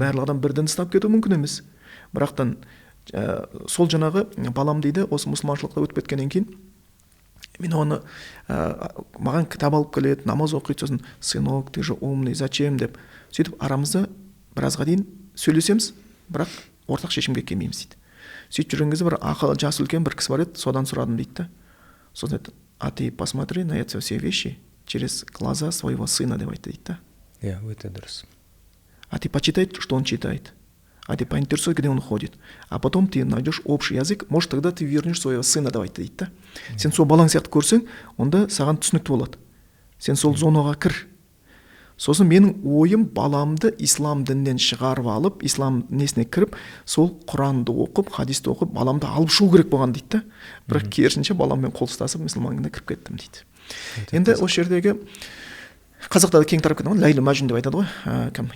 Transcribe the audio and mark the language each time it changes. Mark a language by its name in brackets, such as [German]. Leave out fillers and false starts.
[Kazakh] Барлық адам бірден ұстап кету мүмкін емес. Бірақтан сол жаңағы балам дейді, осы мұсылманшылықта өтіп кеткеннен кейін мен оны маған кітап алып келеді, намаз оқиды, сосын [Russian] сынок, ты же умный, зачем [Kazakh] деп сөйтіп арамызда біразға дейін сөйлесеміз, бірақ ортақ шешімге келмейміз дейді. Сөйтіп жүрген кезде бір ақылы жас үлкен бір кісі бар еді, содан сұрадым дейді да. Сосын айтты: [Russian] а ты посмотри на эти все вещи через глаза своего сына [Kazakh] деп айтты дейді да. Иә, өте дұрыс. [Russian] А ты почитай, что он читает. А ты поинтересуй, где он ходит. А потом ты найдешь общий язык, может, тогда ты вернешь своего сына [Kazakh] деп айтты дейді да. Сен сол балаң сияқты көрсең, онда саған түсінікті болады. Сен сол зонаға кір. Сосын менің ойым баламды ислам дінінен шығарып алып, ислам несіне кіріп, сол Құранды оқып, хадисті оқып, баламды алып шығу керек болған дейді да. Бірақ керісінше баламмен қол ұстасып, мұсылман дініне кіріп кеттім дейді. Енді осы жердегі қазақта да кең тарап кеткен ғой, Ләйлі Мәжнүн деп айтады ғой. Кім?